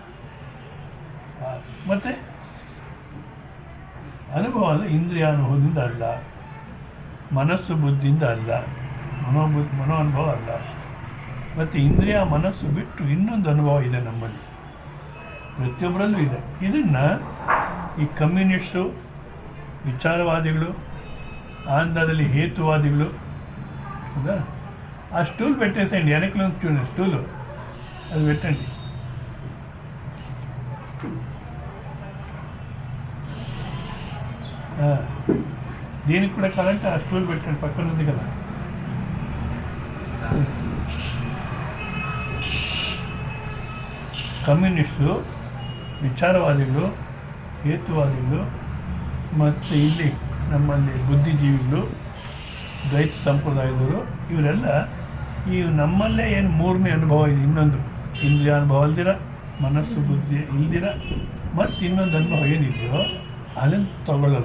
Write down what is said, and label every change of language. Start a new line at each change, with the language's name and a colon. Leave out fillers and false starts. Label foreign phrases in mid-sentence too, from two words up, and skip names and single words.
Kannada: ಮತ್ತು ಅನುಭವ ಅಂದರೆ ಇಂದ್ರಿಯ ಅನುಭವದಿಂದ ಅಲ್ಲ, ಮನಸ್ಸು ಬುದ್ಧಿಯಿಂದ ಅಲ್ಲ, ಮನೋ ಅನುಭವ ಅಲ್ಲ. ಮತ್ತು ಇಂದ್ರಿಯ ಮನಸ್ಸು ಬಿಟ್ಟು ಇನ್ನೊಂದು ಅನುಭವ ಇದೆ ನಮ್ಮಲ್ಲಿ. ಪ್ರತಿಯೊಬ್ಬರಲ್ಲೂ ಇದೆ. ಇದನ್ನು ಈ ಕಮ್ಯುನಿಸ್ಟು, ವಿಚಾರವಾದಿಗಳು, ಆಂಧ್ರದಲ್ಲಿ ಹೇತುವಾದಿಗಳು, ಹೌದಾ,
Telugu: ఆ స్టూల్ పెట్టేసేయండి, వెనకలో చూడండి స్టూలు, అది పెట్టండి. దీనికి కూడా కరెంట్ ఆ స్టూల్ పెట్టండి, పక్కన ఉంది కదా.
Kannada: ಕಮ್ಯುನಿಸ್ಟು, ವಿಚಾರವಾದಿಗಳು, ಹೇತುವಾದಿಗಳು ಮತ್ತು ಇಲ್ಲಿ ನಮ್ಮಲ್ಲಿ ಬುದ್ಧಿಜೀವಿಗಳು, ದ್ವೈತ ಸಂಪ್ರದಾಯದವರು, ಇವರೆಲ್ಲ ಈ ನಮ್ಮಲ್ಲೇ ಏನು ಮೂರನೇ ಅನುಭವ ಇದೆ, ಇನ್ನೊಂದು ಇಂದ್ರಿಯ ಅನುಭವ ಅಲ್ದಿರ, ಮನಸ್ಸು ಬುದ್ಧಿ ಇಲ್ದಿರ, ಮತ್ತು ಇನ್ನೊಂದು ಅನುಭವ ಏನಿದೆಯೋ ಅದನ್ನು ತಗೊಳ್ಳಲ್ಲ.